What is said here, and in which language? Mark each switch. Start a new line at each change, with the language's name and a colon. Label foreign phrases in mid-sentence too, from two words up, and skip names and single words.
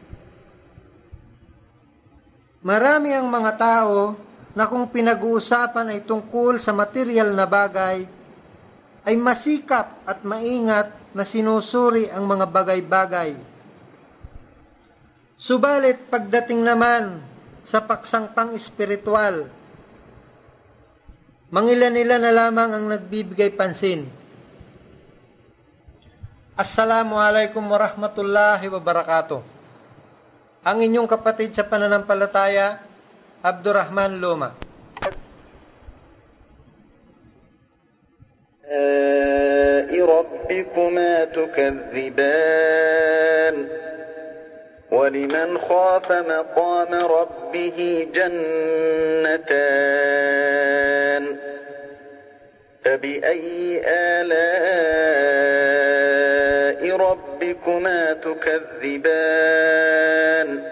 Filipino: Marami ang mga tao na kung pinag-uusapan ay tungkol sa material na bagay, ay masikap at maingat na sinusuri ang mga bagay-bagay. Subalit pagdating naman sa paksang pang-espiritual, mangilan-ilan na lamang ang nagbibigay pansin.
Arabic: السلام عليكم ورحمة الله وبركاته.
Filipino: Ang inyong kapatid sa pananampalataya, Abdurrahman Loma.
Arabic: ربكما تكذبان ولمن خاف مقام ربه جنتان فبأي آلاء ربكما تكذبان